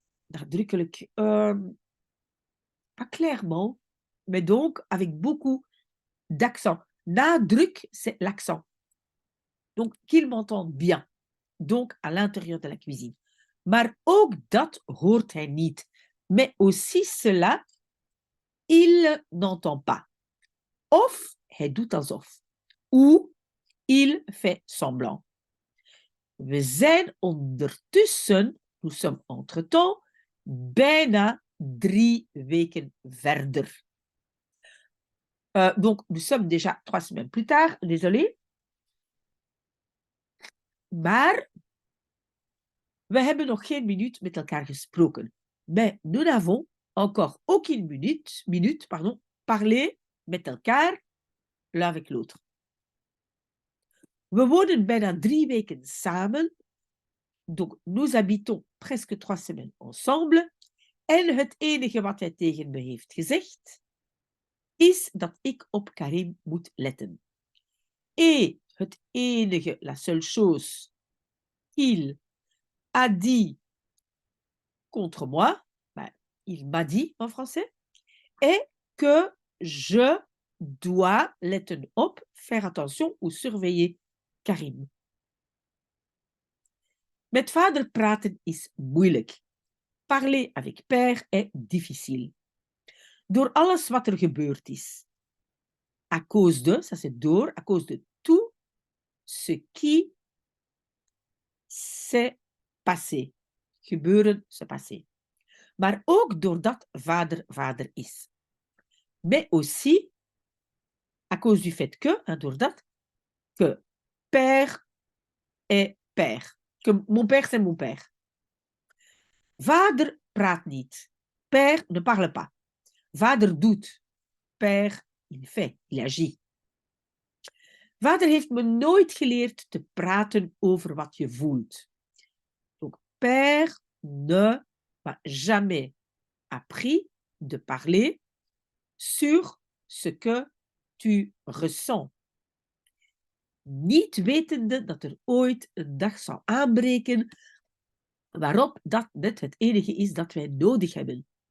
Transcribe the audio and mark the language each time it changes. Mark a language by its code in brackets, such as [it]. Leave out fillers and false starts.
[fr] Nadrukkelijk, pas clairement, mais donc avec beaucoup d'accent. Nadruk, c'est l'accent. Donc, qu'ils m'entendent bien. Donc, à l'intérieur de la cuisine. [nl] Maar ook dat hoort hij niet. [fr] Mais aussi cela, il n'entend pas. [nl] Of hij doet alsof. [fr] Ou Il fait semblant. [nl] We zijn ondertussen, [fr] nous sommes entre-temps, [nl] bijna 3 weken verder. [fr] Donc, nous sommes déjà 3 semaines plus tard, désolé. [nl] Maar we hebben nog geen minuut met elkaar gesproken. [fr] Mais nous n'avons encore aucune minute, parlé [nl] met elkaar [fr] l'un avec l'autre. [nl] We wonen bijna 3 weken samen. [fr] Donc, nous habitons presque 3 semaines ensemble. [nl] En het enige wat hij tegen me heeft gezegd, is dat ik op Karim moet letten. [fr] Et [nl] het enige, [fr] la seule chose qu'il a dit contre moi, ben, il m'a dit en français, est que je dois letten op, faire attention ou surveiller Karim. [nl] Met vader praten is moeilijk. [fr] Parler avec père est difficile. [nl] Door alles wat er gebeurd is. [fr] À cause de, ça c'est door, à cause de tout ce qui s'est passé. Gebeuren, se passé. [nl] Maar ook doordat vader vader is. [fr] Mais aussi à cause du fait que, doordat, que père est père. Que mon père, c'est mon père. [nl] Vader praat niet. [fr] Père ne parle pas. [nl] Vader doet. [fr] Père, il fait, il agit. [nl] Vader heeft me nooit geleerd te praten over wat je voelt. [fr] Donc, père ne m'a jamais appris de parler sur ce que tu ressens. [nl] Niet wetende dat er ooit een dag zal aanbreken waarop dat net het enige is dat wij nodig hebben.